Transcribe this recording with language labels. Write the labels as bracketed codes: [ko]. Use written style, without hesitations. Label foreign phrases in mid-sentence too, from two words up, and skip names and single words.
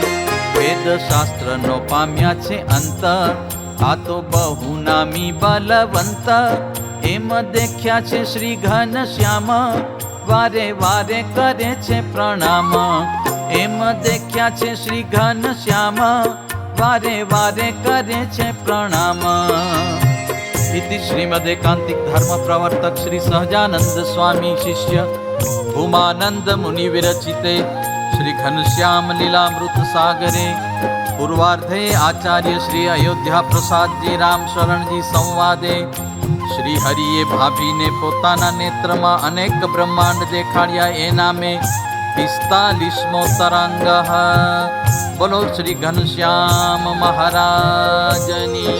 [gu] વેદ શાસ્ત્રનો પામ્યા છે અંત, આ તો બહુ નામી બલવંત. એમ દેખ્યા છે શ્રી ઘનશ્યામ, વારે વારે કરે છે પ્રણામ. એમ દેખ્યા છે શ્રી ઘનશ્યામ, વારે વારે કરે છે પ્રણામ. [sa] इति श्रीमदेकांतिक धर्म प्रवर्तक श्री सहजानंद स्वामी शिष्य भूमानंद मुनि विरचिते श्री घनश्याम लीलामृत सागरे पूर्वार्धे आचार्य श्री अयोध्या प्रसाद जी राम शरण जी संवादे [gu] શ્રી હરિએ ભાભી ને પોતાના નેત્ર માં અનેક બ્રહ્માંડ દેખાડિયા એ નામે 45મો તરંગ। બોલો શ્રી ઘનશ્યામ મહારાજ।